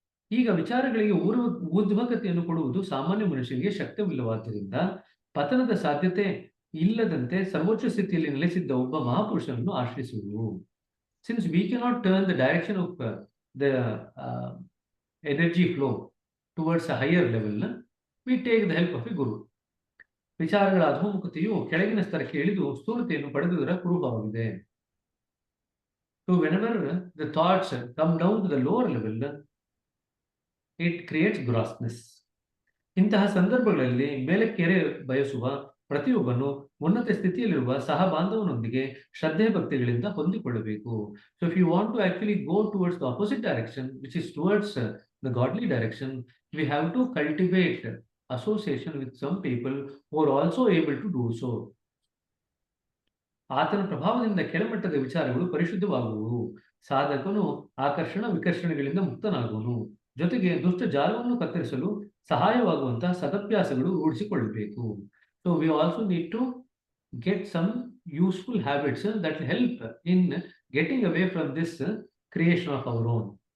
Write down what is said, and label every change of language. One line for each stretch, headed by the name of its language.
Kannada: ಈಗ ವಿಚಾರಗಳಿಗೆ ಊರ್ಧ್ವಗತಿಯನ್ನು ಕೊಡುವುದು ಸಾಮಾನ್ಯ ಮನುಷ್ಯನಿಗೆ ಶಕ್ತವಿಲ್ಲವಾದ್ದರಿಂದ ಪತನದ ಸಾಧ್ಯತೆ ಇಲ್ಲದಂತೆ ಸರ್ವೋಚ್ಚ ಸ್ಥಿತಿಯಲ್ಲಿ ನೆಲೆಸಿದ್ದ ಒಬ್ಬ ಮಹಾಪುರುಷನನ್ನು ಆಶ್ರಯಿಸುವುದು.
English: Since we cannot turn the direction of the energy flow towards a higher level, we take the help of a guru.
Kannada: ವಿಚಾರಗಳ ಅಧೋಮುಖತೆಯು ಕೆಳಗಿನ ಸ್ತರಕ್ಕೆ ಇಳಿದು ಸ್ಥೂಲತೆಯನ್ನು ಪಡೆದುದರ ಕುರುಭವಾಗಿದೆ.
English: So whenever the thoughts come down to the lower level, it creates grossness.
Kannada: ಇಂತಹ ಸಂದರ್ಭಗಳಲ್ಲಿ ಮೇಲಕ್ಕೇರೆ ಬಯಸುವ ಪ್ರತಿಯೊಬ್ಬನು ಉನ್ನತ ಸ್ಥಿತಿಯಲ್ಲಿರುವ ಸಹ ಬಾಂಧವನೊಂದಿಗೆ ಶ್ರದ್ಧೆ ಭಕ್ತಿಗಳಿಂದ ಹೊಂದಿಕೊಳ್ಳಬೇಕು.
English: So if you want to actually go towards the opposite direction, which is towards the godly direction, we have to cultivate association with some people who are also able to do so.
Kannada: ಆತನ ಪ್ರಭಾವದಿಂದ ಕೆಳಮಟ್ಟದ ವಿಚಾರಗಳು ಪರಿಶುದ್ಧವಾಗುವು. ಸಾಧಕನು ಆಕರ್ಷಣ ವಿಕರ್ಷಣೆಗಳಿಂದ ಮುಕ್ತನಾಗುವನು. ಜೊತೆಗೆ ದುಷ್ಟ ಜಾಲವನ್ನು ಕತ್ತರಿಸಲು ಸಹಾಯವಾಗುವಂತಹ ಸದಭ್ಯಾಸಗಳು ರೂಢಿಸಿಕೊಳ್ಳಬೇಕು.
English: So we also need to get some useful habits that help in getting away from this creation of our own.